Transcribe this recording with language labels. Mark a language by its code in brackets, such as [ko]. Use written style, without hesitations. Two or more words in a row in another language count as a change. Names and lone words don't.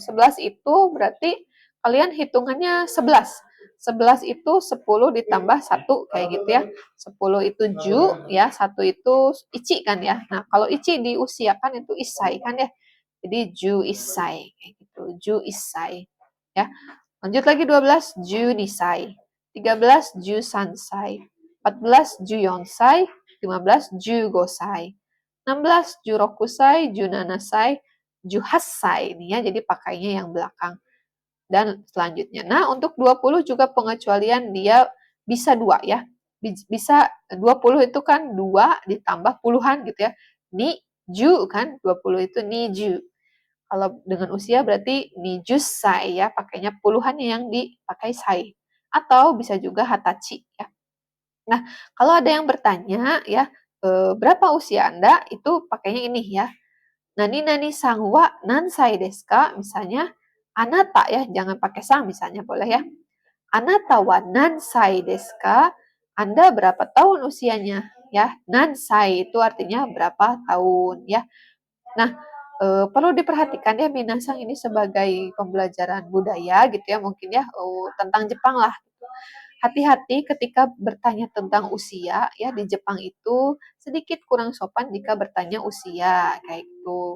[id] 11 itu berarti kalian hitungannya 11. 11 itu 10 ditambah 1 kayak gitu ya. 10 itu ju ya, 1 itu ichi kan ya. Nah, kalau ichi diusiakan itu isai kan ya. Jadi [ja] ju isai [id] kayak gitu. [ja] Ju isai [id] ya. Lanjut lagi 12 [ja] ju nisai. [id] 13 [ja] ju sansai. 14 ju yonsai. 15 ju gosai. [id] 16 [ja] jurokusai, junanasai, juhassai [id] ini ya, jadi pakainya yang belakang. Dan selanjutnya. Nah, untuk 20 juga pengecualian dia bisa 2 ya. Bisa 20 itu kan 2 ditambah puluhan gitu ya. [ja] Ni ju [id] kan 20 itu [ja] ni ju. [id] Kalau dengan usia berarti [ja] ni jusai [id] ya, pakainya puluhannya yang dipakai sai. Atau bisa juga hatachi ya. Nah, kalau ada yang bertanya ya, berapa usia Anda? Itu pakainya ini ya. [ja] Nani sang wa nansai desu ka? [id] Misalnya, anata ya, jangan pakai sang misalnya boleh ya. [ja] Anata wa nansai desu ka? [id] Anda berapa tahun usianya? Ya, nansai itu artinya berapa tahun ya. Nah, perlu diperhatikan ya minasang ini sebagai pembelajaran budaya gitu ya mungkin ya tentang Jepang lah. Hati-hati ketika bertanya tentang usia ya di Jepang itu sedikit kurang sopan jika bertanya usia kayak gitu.